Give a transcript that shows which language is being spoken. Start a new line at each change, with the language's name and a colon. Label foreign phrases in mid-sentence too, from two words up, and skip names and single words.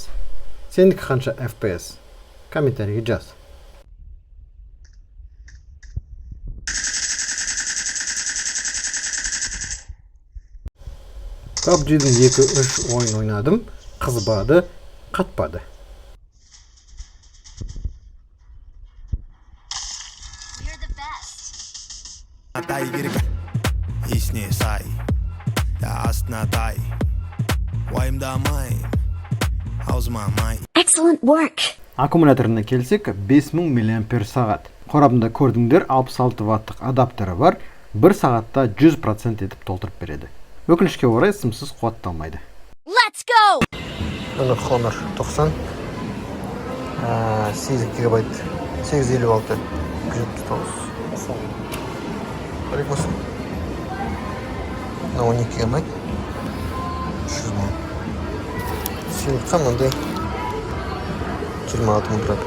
Kazakh: Сендікі қанша FPS? Комментарийге жаз. PUBG'дің 2-3 ойын ойнадым, қызбады, қатпады.
English: You're the best.
Kazakh: Тай керек есіне сай астына тай уайымдамай аузыма май.
English: Excellent work.
Kazakh: Аккумуляторына келсек 5000 мАч. Қорабында көрдіңдер 66 ваттық адаптері бар, 1 сағатта 100% етіп толтырып береді. Өкінішке орай сымсыз қуатталмайды.
English: Let's go!
Kazakh: Honor 90 8 гигабайт 856 299 Барик болсын. 12 гигабайт 300 мың. Сыйлыққа мынандай 26 мың тұрады.